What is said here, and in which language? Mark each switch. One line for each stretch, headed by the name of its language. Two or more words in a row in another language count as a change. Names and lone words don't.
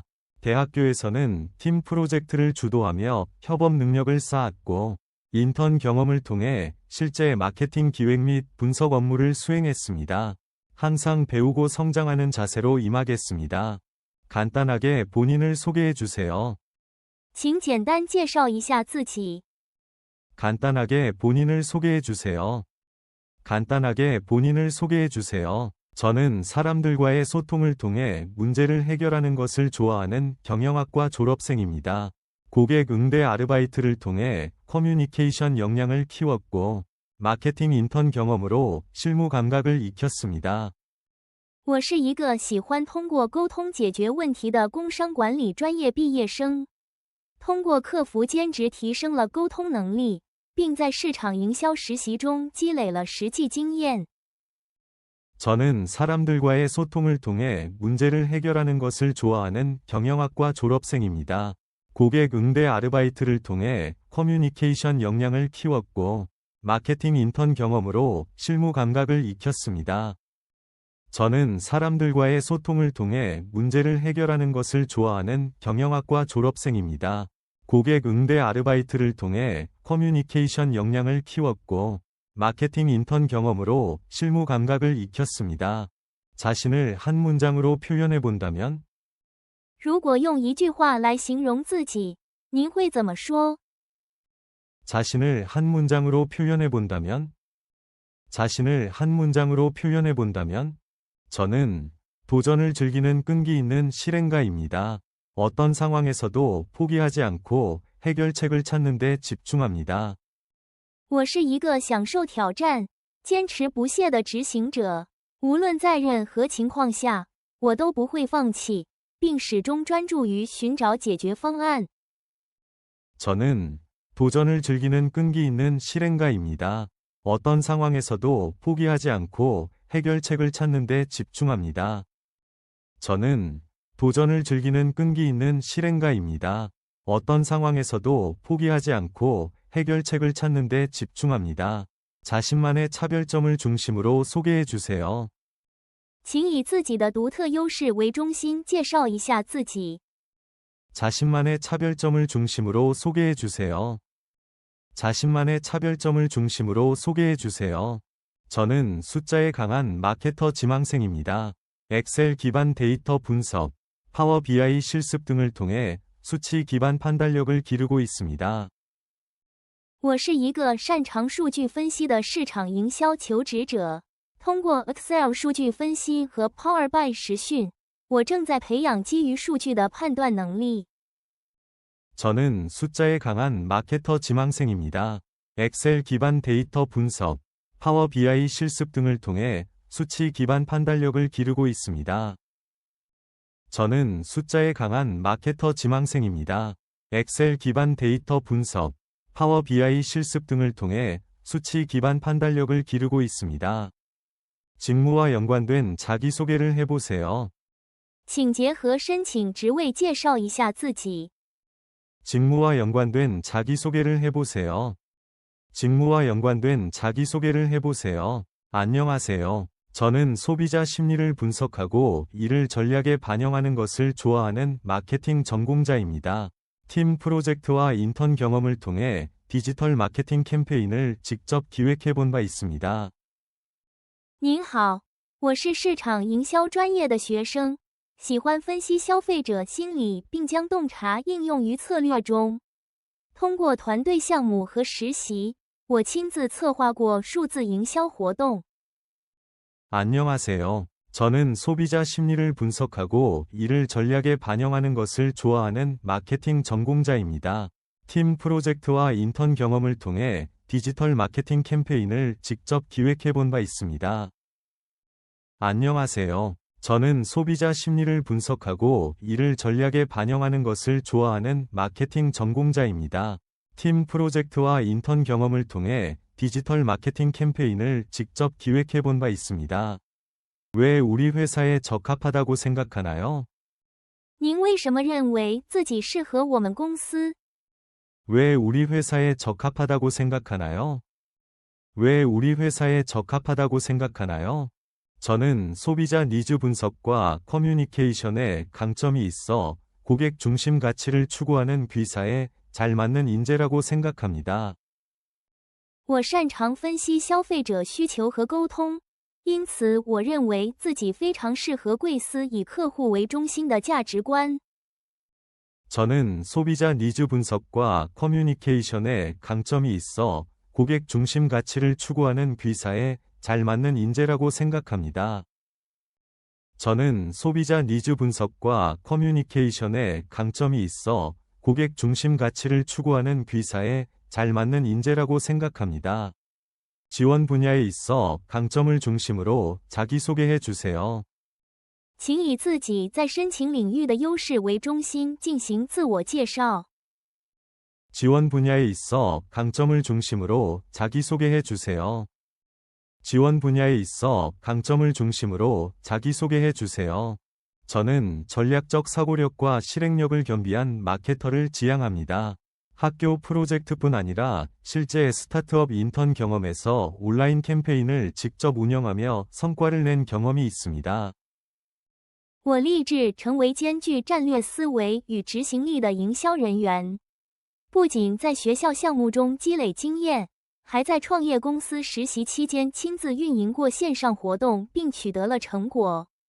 Korean: 대학교에서는 팀 프로젝트를 주도하며 협업 능력을 쌓았고, 인턴 경험을 통해 실제 마케팅 기획 및 분석 업무를 수행했습니다. 항상 배우고 성장하는 자세로 임하겠습니다. 간단하게 본인을 소개해 주세요.
Chinese: 请简单介绍一下自己。
Korean: 간단하게 본인을 소개해 주세요. 간단하게 본인을 소개해 주세요. 저는 사람들과의 소통을 통해 문제를 해결하는 것을 좋아하는 경영학과 졸업생입니다. 고객 응대 아르바이트를 통해 커뮤니케이션 역량을 키웠고, 마케팅 인턴 경험으로 실무 감각을 익혔습니다.
Chinese: 我是一个喜欢通过沟通解决问题的工商管理专业毕业生，通过客服兼职提升了沟通能力，并在市场营销实习中积累了实际经验。
Korean: 저는 사람들과의 소통을 통해 문제를 해결하는 것을 좋아하는 경영학과 졸업생입니다. 고객 응대 아르바이트를 통해 커뮤니케이션 역량을 키웠고, 마케팅 인턴 경험으로 실무 감각을 익혔습니다. 저는 사람들과의 소통을 통해 문제를 해결하는 것을 좋아하는 경영학과 졸업생입니다. 고객 응대 아르바이트를 통해 커뮤니케이션 역량을 키웠고, 마케팅 인턴 경험으로 실무 감각을 익혔습니다. 자신을 한 문장으로 표현해 본다면?
Chinese: 如果用一句话来形容自己，您会怎么说？
Korean: 자신을 한 문장으로 표현해 본다면? 자신을 한 문장으로 표현해 본다면? 저는 도전을 즐기는 끈기 있는 실행가입니다. 어떤 상황에서도 포기하지 않고 해결책을 찾는 데 집중합니다.
Chinese: 我是一个享受挑战、坚持不懈的执行者。无论在任何情况下，我都不会放弃，并始终专注于寻找解决方案。
Korean: 저는 도전을 즐기는 끈기 있는 실행가입니다. 어떤 상황에서도 포기하지 않고 해결책을 찾는 데 집중합니다. 저는 도전을 즐기는 끈기 있는 실행가입니다. 어떤 상황에서도 포기하지 않고 해결책을 찾는 데 집중합니다. 자신만의 차별점을 중심으로 소개해 주세요.
Chinese: 请以自己的独特优势为中心介绍一下自己。
Korean: 자신만의 차별점을 중심으로 소개해 주세요. 자신만의 차별점을 중심으로 소개해 주세요. 저는 숫자에 강한 마케터 지망생입니다. 엑셀 기반 데이터 분석, 파워 BI 실습 등을 통해 수치 기반 판단력을 기르고 있습니다.
Chinese: 我是一个擅长数据分析的市场营销求职者。通过 Excel 数据分析和 Power BI 实训，我正在培养基于数据的判断能力。
Korean: 저는 숫자에 강한 마케터 지망생입니다. 엑셀 기반 데이터 분석, 파워 BI 실습 등을 통해 수치 기반 판단력을 기르고 있습니다. 저는 숫자에 강한 마케터 지망생입니다. 엑셀 기반 데이터 분석, 파워 BI 실습 등을 통해 수치 기반 판단력을 기르고 있습니다. 직무와 연관된 자기소개를 해보세요.
Chinese: 请结合申请职位介绍一下自己。
Korean: 직무와 연관된 자기소개를 해보세요. 직무와 연관된 자기소개를 해보세요. 안녕하세요. 저는 소비자 심리를 분석하고 이를 전략에 반영하는 것을 좋아하는 마케팅 전공자입니다. 팀 프로젝트와 인턴 경험을 통해 디지털 마케팅 캠페인을 직접 기획해 본 바 있습니다.
Chinese: 您好，我是市场营销专业的学生，喜欢分析消费者心理并将洞察应用于策略中。通过团队项目和实习，我亲自策划过数字营销活动。
Korean: 안녕하세요. 저는 소비자 심리를 분석하고 이를 전략에 반영하는 것을 좋아하는 마케팅 전공자입니다. 팀 프로젝트와 인턴 경험을 통해 디지털 마케팅 캠페인을 직접 기획해 본 바 있습니다. 안녕하세요. 저는 소비자 심리를 분석하고 이를 전략에 반영하는 것을 좋아하는 마케팅 전공자입니다. 팀 프로젝트와 인턴 경험을 통해 디지털 마케팅 캠페인을 직접 기획해 본 바 있습니다. 왜 우리 회사에 적합하다고 생각하나요?
Chinese: 您为什么认为自己适合我们公司？
Korean: 왜 우리 회사에 적합하다고 생각하나요? 왜 우리 회사에 적합하다고 생각하나요? 저는 소비자 니즈 분석과 커뮤니케이션에 강점이 있어 고객 중심 가치를 추구하는 귀사에 잘 맞는 인재라고 생각합니다.
Chinese: 我擅长分析消费者需求和沟通，因此我认为自己非常适合贵司以客户为中心的价值观。
Korean: 저는 소비자 니즈 분석과 커뮤니케이션에 강점이 있어 고객 중심 가치를 추구하는 귀사에 잘 맞는 인재라고 생각합니다. 저는 소비자 니즈 분석과 커뮤니케이션에 강점이 있어 고객 중심 가치를 추구하는 귀사에 잘 맞는 인재라고 생각합니다. 지원 분야에 있어 강점을 중심으로 자기소개해 주세요.
Chinese: 请以自己在申请领域的优势为中心进行自我介绍。
Korean: 지원 분야에 있어 강점을 중심으로 자기소개해 주세요. 지원 분야에 있어 강점을 중심으로 자기소개해 주세요. 저는 전략적 사고력과 실행력을 겸비한 마케터를 지향합니다. 학교 프로젝트뿐 아니라 실제 스타트업 인턴 경험에서 온라인 캠페인을 직접 운영하며 성과를 낸 경험이 있습니다.
Chinese: 我立志成为兼具战略思维与执行力的营销人员，不仅在学校项目中积累经验，还在创业公司实习期间亲自运营过线上活动，并取得了成果。